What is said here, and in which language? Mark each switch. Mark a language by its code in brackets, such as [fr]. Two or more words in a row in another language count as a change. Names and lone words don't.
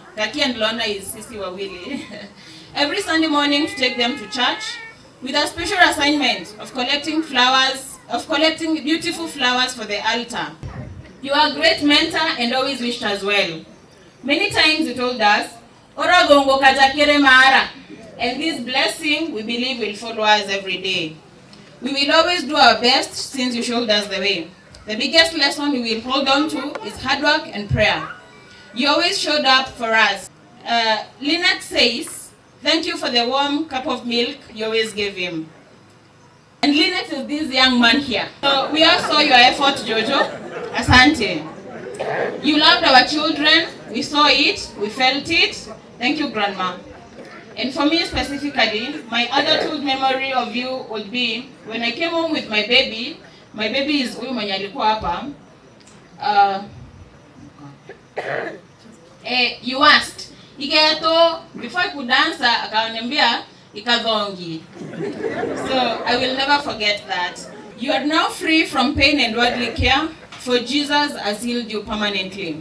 [en] Gaki and Lona is [sw] Sisi Wawili. [en] Every Sunday morning to take them to church with a special assignment of collecting beautiful flowers for the altar. You are a great mentor and always wished us well. Many times you told us, [mer] Ora gongo kajakere maara, [en] and this blessing we believe will follow us every day. We will always do our best since you showed us the way. The biggest lesson we will hold on to is hard work and prayer. You always showed up for us. Lynette says, thank you for the warm cup of milk you always gave him. And Lynette is this young man here. So we all saw your effort, Jojo. Asante. You loved our children. We saw it. We felt it. Thank you, Grandma. And for me specifically, my adulthood memory of you would be when I came home with my baby. My baby is [sw] huyu mwenye alikuwa hapa. [en] You asked, Iketo, before I could answer, [sw] akaniambia ikadhongi. [en] So I will never forget that. You are now free from pain and worldly care, for Jesus has healed you permanently.